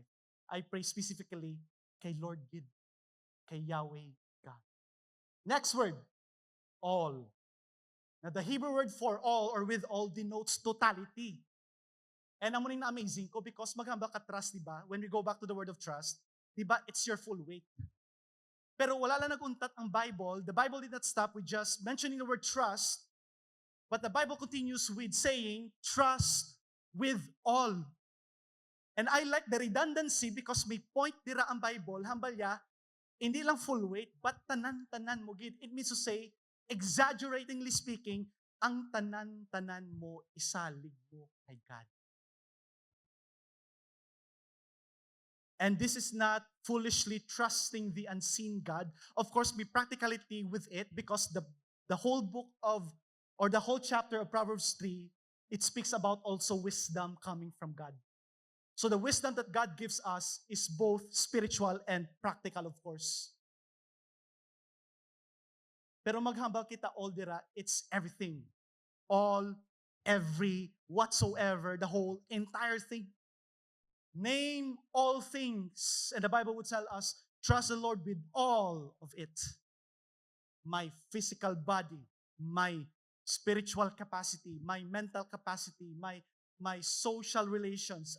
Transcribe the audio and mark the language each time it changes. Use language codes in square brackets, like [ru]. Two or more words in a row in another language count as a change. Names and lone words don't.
[en] I pray specifically kay Lord Gid, kay Yahweh God. Next word, all. Now, the Hebrew word for all or with all denotes totality. [hil] And ang muning na-amazing ko because maghamba ka trust, di ba? [en] When we go back to the word of trust, [tl] di ba, [en] it's your full weight. [hil] Pero wala lang naguntat ang Bible. [en] The Bible did not stop with just mentioning the word trust, but the Bible continues with saying, trust with all. And I like the redundancy because [hil] may point dira ang Bible, hambalya, hindi lang [en] full weight, [hil] but tanan-tanan mo gid. [en] It means to say, exaggeratingly speaking, [hil] ang tanan-tanan mo isalig mo kay God. [en] And this is not foolishly trusting the unseen God. Of course, be practicality with it because the whole book of, or the whole chapter of Proverbs 3, it speaks about also wisdom coming from God. So the wisdom that God gives us is both spiritual and practical, of course. [hil] Pero maghambal kita all dira, [en] it's everything. All, every, whatsoever, the whole, entire thing. Name all things. And the Bible would tell us, trust the Lord with all of it. My physical body, my spiritual capacity, my mental capacity, my social relations.